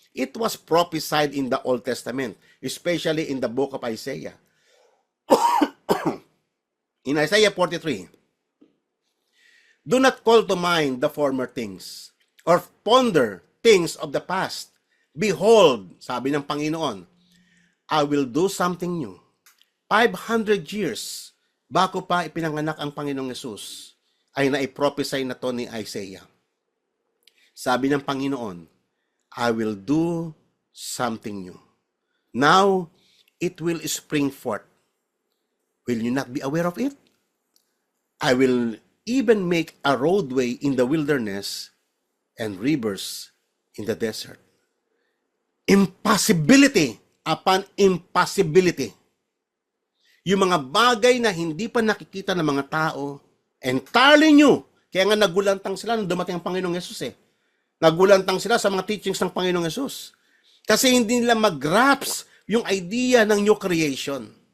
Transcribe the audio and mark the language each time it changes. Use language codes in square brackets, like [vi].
[en] It was prophesied in the Old Testament, especially in the book of Isaiah. In Isaiah 43, do not call to mind the former things, or ponder things of the past. Behold, [tl] sabi ng Panginoon, [en] I will do something new. [tl] 500 years bago pa ipinanganak ang Panginoong Yesus, ay naiprophesy na to ni Isaiah. Sabi ng Panginoon, [en] I will do something new. Now, it will spring forth. Will you not be aware of it? I will even make a roadway in the wilderness and rivers in the desert. Impossibility upon impossibility. [tl] Yung mga bagay na hindi pa nakikita ng mga tao, entirely new. Kaya nga nagulantang sila nung dumating ang Panginoong Yesus eh. Nagulantang sila sa mga teachings ng Panginoong Yesus. Kasi hindi nila mag-grasp yung idea ng new creation.